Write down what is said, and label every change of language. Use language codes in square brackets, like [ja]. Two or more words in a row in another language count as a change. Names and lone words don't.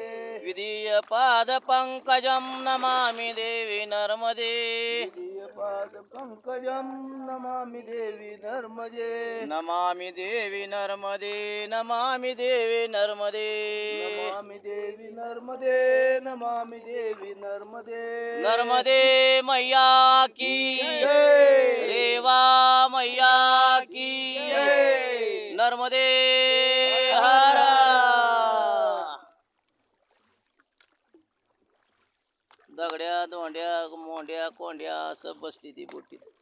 [sa] द्वितीय पाद पंकजम नमामि देवी नर्मदे. पाद पंकजम नमामि देवी नर्मदे, नमामि देवी नर्मदे, नमामि देवी नर्मदे. नमामि देवी नर्मदे, नमामि देवी नर्मदे. [hi] नर्मदे मैया की, रेवा मैया की. नर्मदे हर. [mr] दगड्या दोंड्या मोंड्या कोंड्या सब बसली ती बोटीत.